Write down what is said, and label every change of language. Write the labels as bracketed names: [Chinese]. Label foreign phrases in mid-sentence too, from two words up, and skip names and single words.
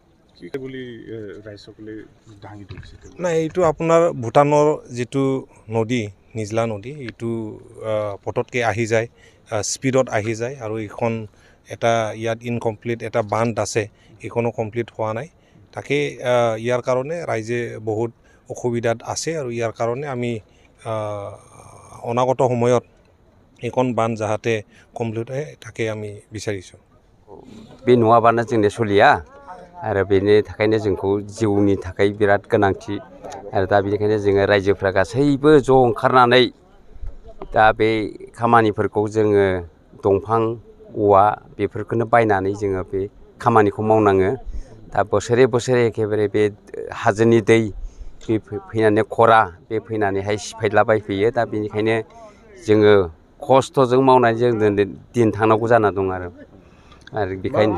[Assamese] নাই এইটো আপোনাৰ ভূটানৰ যেটো নদী নিজলা নদী এইটো পটতকে আহি যায় স্পিডত আহি যায় আৰু এইখন এটা ইয়াত ইনকমপ্লিট এটা বান্ধ আছে এইখনো কমপ্লিট হোৱা নাই তাকে ইয়াৰ কাৰণে ৰাইজে বহুত অসুবিধাত আছে আৰু ইয়াৰ কাৰণে আমি অনাগত সময়ত এইখন বান্ধ যাহাতে কমপ্লিট হয় তাকে আমি বিচাৰিছো [Bodo] बे नङाबानो जोंनि सलिया आरो बेनि थाखायनो जोंखौ जिउनि थाखाय बिराद गोनांथि आरो दा बेनिखायनो जोङो रायजोफ्रा गासैबो ज' ओंखारनानै दा बे खामानिफोरखौ जोङो दंफां औवा बेफोरखौनो बायनानै जोङो बे खामानिखौ मावनाङो दा बोसोरे एखेबारे बे हाजोनि दै बे फैनानै खरा बे फैनानैहाय सिफायलाबायफैयो दा बेनिखायनो जोङो खस्थ'जों मावनानै जों दिन थांनांगौ जाना दं आरो बेखायनो